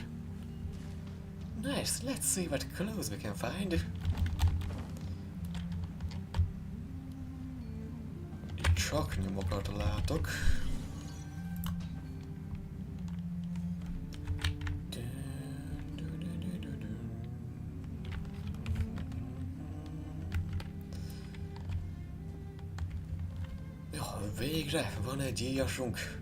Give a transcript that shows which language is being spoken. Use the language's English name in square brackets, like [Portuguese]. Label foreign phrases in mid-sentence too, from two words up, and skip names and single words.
[English] Nice, let's see what clues we can find. [Hungarian] Csak nyomokat látok. Jó, végre van egy íjasunk.